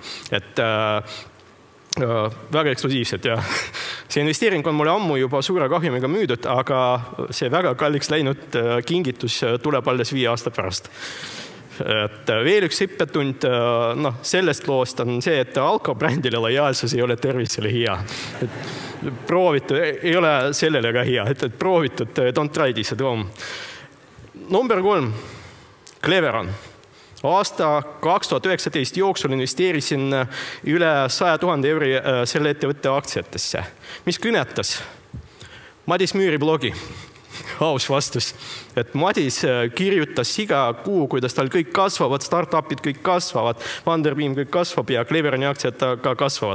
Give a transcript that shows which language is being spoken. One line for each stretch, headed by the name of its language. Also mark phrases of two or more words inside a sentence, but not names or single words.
Estonian: Et väga eksklusiivselt ja see investeering on mulle ammu juba suure kahjumiga müüdud, aga see väga kalliks läinud kingitus tuleb alles 5 aasta pärast. Et veel üks õppetund sellest loost on see, et alkobrändile lojaalsus ei ole tervisele hea. Proovitud, ei ole sellele ka hea, et proovitud,
English: don't try this at home.
Estonian: Number 3, Cleveron. Aasta 2019 jooksul investeerisin üle 100 000 euri selle ettevõtte aktsiatesse. Mis kõnetas? Madis Müüri blogi. Aus vastus. Et Madis kirjutas iga kuu, kuidas tal kõik kasvavad, startupid kõik kasvavad, Vanderbeam kõik kasvab ja Cleveroni aktsiad ka kasvavad.